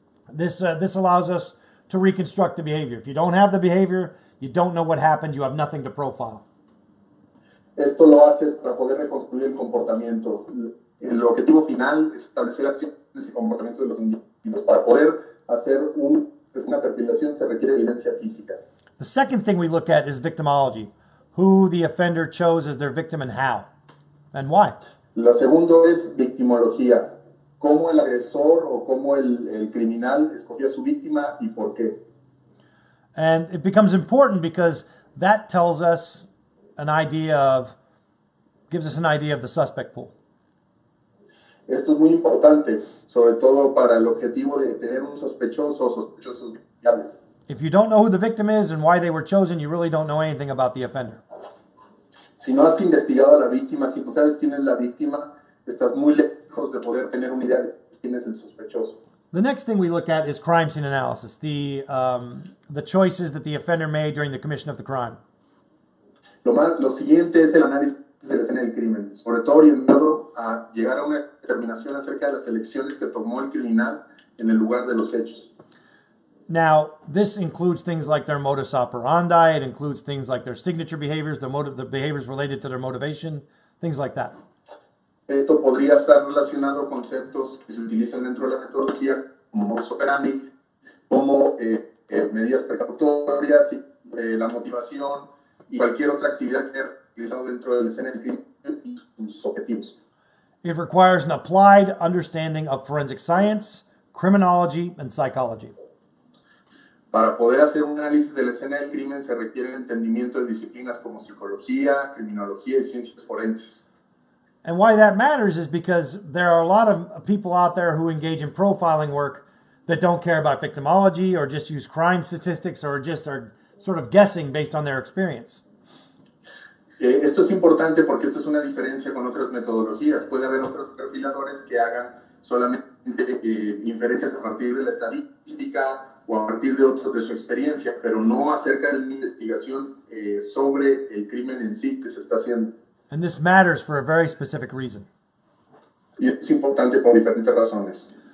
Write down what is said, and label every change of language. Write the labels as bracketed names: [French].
[English] This allows us to reconstruct the behavior. If you don't have the behavior, you don't know what happened, you have nothing to profile. [Spanish] Esto lo haces para poder reconstruir el comportamiento. El objetivo final es establecer acciones y comportamientos de los individuos. Para poder hacer una perfilación se requiere evidencia física. [English] The second thing we look at is victimology, who the offender chose as their victim and how, and why. [Spanish] Lo segundo es victimología, cómo el agresor o cómo el criminal escogió a su víctima y por qué. [English] And it becomes important because that tells us gives us an idea of the suspect pool. [Spanish] Esto es muy importante, sobre todo para el objetivo de tener un sospechoso o sospechosos viables. [English] If you don't know who the victim is and why they were chosen, you really don't know anything about the offender. [Spanish] Si no has investigado a la víctima, si no sabes quién es la víctima, estás muy lejos de poder tener una idea de quién es el sospechoso. [English] The next thing we look at is crime scene analysis, the choices that the offender made during the commission of the crime. [Spanish] Lo siguiente es el análisis de la escena del crimen, sobre todo orientado a llegar a una determinación acerca de las elecciones que tomó el criminal en el lugar de los hechos. [English] Now, this includes things like their modus operandi, it includes things like their signature behaviors, the behaviors related to their motivation, things like that. [Spanish] Esto podría estar relacionado a conceptos que se utilizan dentro de la metodología como modus operandi, como medidas precautorias, la motivación y cualquier otra actividad que haya realizado dentro de la escena del crimen y sus objetivos. [English] It requires an applied understanding of forensic science, criminology, and psychology. [Spanish] Para poder hacer un análisis de la escena del crimen se requiere el entendimiento de disciplinas como psicología, criminología y ciencias forenses. [English] And why that matters is because there are a lot of people out there who engage in profiling work that don't care about victimology or just use crime statistics or just are sort of guessing based on their experience. [Spanish] Esto es importante porque esta es una diferencia con otras metodologías. Puede haber otros perfiladores que hagan solamente inferencias a partir de la estadística o a partir de su experiencia, pero no acerca de una investigación sobre el crimen en sí que se está haciendo. [English] And this matters for a very specific reason. [Spanish] Y es importante por diferentes razones.